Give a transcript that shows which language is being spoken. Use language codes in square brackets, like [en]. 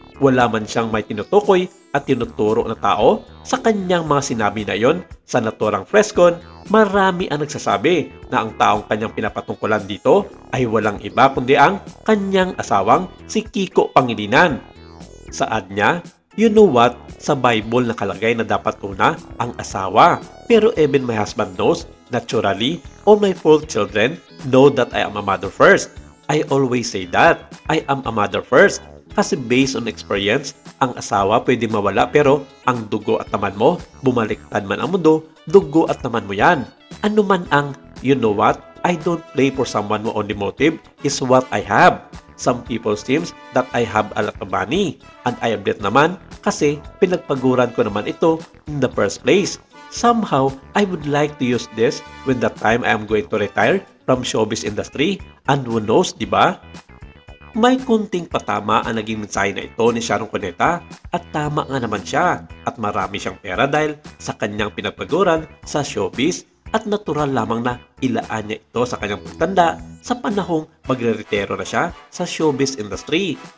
[tl] Wala man siyang may tinutukoy at tinuturo na tao sa kanyang mga sinabi na iyon sa naturang presscon. Marami ang nagsasabi na ang taong kanyang pinapatungkulan dito ay walang iba kundi ang kanyang asawang si Kiko Pangilinan. Saad niya, "You know what? Sa Bible nakalagay na dapat una ang asawa. [en] Pero even my husband knows, naturally, all my 4 children know that I am a mother first. [tl] I always say that I am a mother first. Kasi based on experience, ang asawa pwede mawala pero ang dugo at taman mo, bumaliktad man ang mundo, dugo at taman mo yan. [en] Ano man ang, you know what, I don't play for someone who only motive is what I have. Some people seems that I have a lot of money and I am that naman kasi pinagpaguran ko naman ito in the first place. Somehow, I would like to use this when the time I am going to retire from showbiz industry and who knows, di ba?" [tl] May kunting patama ang naging mensahe na ito ni Sharon Cuneta at tama nga naman siya at marami siyang pera dahil sa kanyang pinagpaguran sa showbiz at natural lamang na ilaan niya ito sa kanyang pagtanda sa panahong magre-retiro na siya sa showbiz industry.